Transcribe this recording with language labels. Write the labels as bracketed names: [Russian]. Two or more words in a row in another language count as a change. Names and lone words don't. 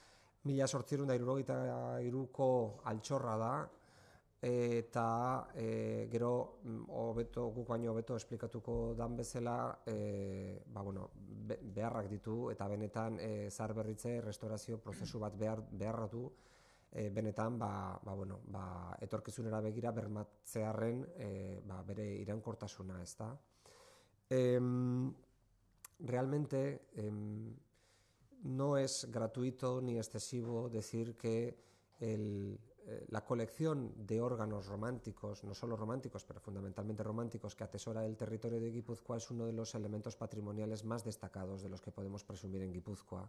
[Basque] 1873ko altxorra da, eta gero guk baino hobeto esplikatuko dan bezala beharrak ditu eta benetan zahar berritze restaurazio prozesu bat beharra du, benetan etorkizunera begira bermatzearren bere iraunkortasuna, ezta. [Spanish] Realmente no es gratuito ni excesivo decir que la colección de órganos románticos, no solo románticos, pero fundamentalmente románticos, que atesora el territorio de Guipúzcoa es uno de los elementos patrimoniales más destacados de los que podemos presumir en Guipúzcoa.